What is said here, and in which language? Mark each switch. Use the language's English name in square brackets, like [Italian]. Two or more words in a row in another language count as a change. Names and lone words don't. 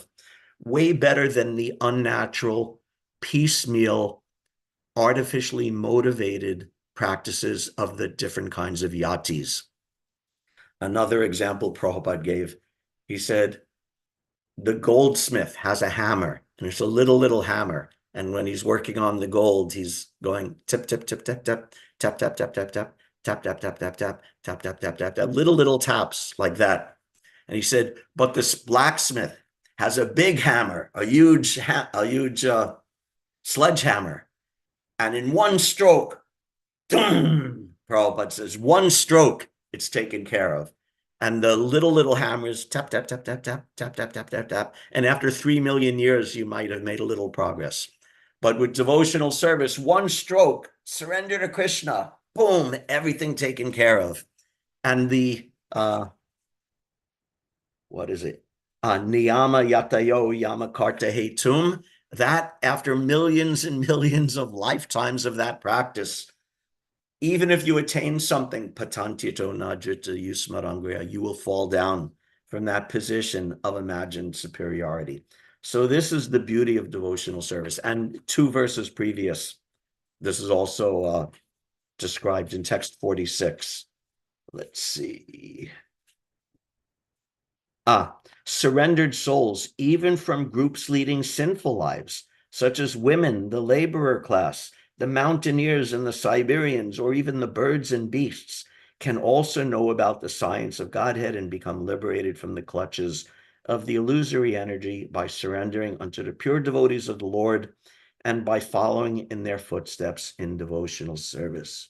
[English] Way better than the unnatural, piecemeal, artificially motivated practices of the different kinds of yatis. Another example Prabhupada gave, he said, the goldsmith has a hammer, and it's a little hammer. And when he's working on the gold, he's going tip, tip, tip, tip, tip, tap, tap, tap, tap, tap, tap, tap, tap, tap, tap, tap, tap, tap, tap, tap, little taps like that. And he said, but this blacksmith has a big hammer, a huge sledgehammer. And in one stroke, Prabhupada says, one stroke, it's taken care of. And the little hammers, tap, tap, tap, tap, tap, tap, tap, tap, tap, tap. And after 3 million years, you might have made a little progress. But with devotional service, one stroke, surrender to Krishna, boom, everything taken care of. And the, what is it? [Sanskrit] Niyama yatayo yama karta hetum, [English] that after millions and millions of lifetimes of that practice, even if you attain something, [Sanskrit] patantito najita yusmarangriya, [English] you will fall down from that position of imagined superiority. So this is the beauty of devotional service. And 2 verses previous, this is also described in text 46. Let's see. Surrendered souls, even from groups leading sinful lives, such as women, the laborer class, the mountaineers and the Siberians, or even the birds and beasts, can also know about the science of Godhead and become liberated from the clutches of the illusory energy by surrendering unto the pure devotees of the Lord and by following in their footsteps in devotional service.